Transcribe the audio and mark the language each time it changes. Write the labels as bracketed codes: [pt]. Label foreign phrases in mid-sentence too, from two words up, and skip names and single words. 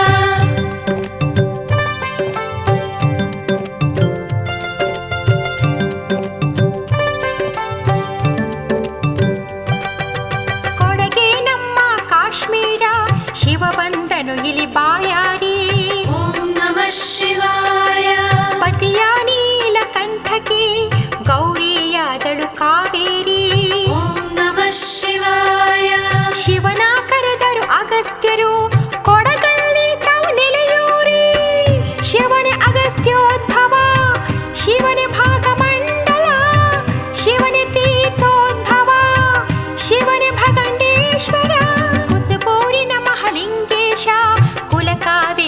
[kn] ಕೊಡಗೆ ನಮ್ಮ ಕಾಶ್ಮೀರ ಶಿವ ಬಂದನು ಇಲ್ಲಿ ಬಾಯಾರಿ. [sa] ಓಂ ನಮಃ ಶಿವಾಯ. [kn] ಪತಿಯ ನೀಲಕಂಠಕ್ಕೆ ಗೌರಿಯಾದಳು ಕಾವೇರಿ. [sa] ಓಂ ನಮಃ ಶಿವಾಯ. [kn] ಶಿವನ ಕರೆದರು ಅಗಸ್ತ್ಯರು ಕೊಡಗಲ್ಲಿ ತಾವು ನೆಲೆಯೂರಿ. ಶಿವನೇ ಅಗಸ್ತ್ಯೋದ್ಭವ, ಶಿವನೇ ಭಾಗಮಂಡಲ, ಶಿವನೇ ತೀರ್ಥೋದ್ಭವ, ಶಿವನೇ ಭಗಂಡೇಶ್ವರ. ಕುಸುಪೂರಿನ ಮಹಾಲಿಂಗೇಶ ಕುಲಕ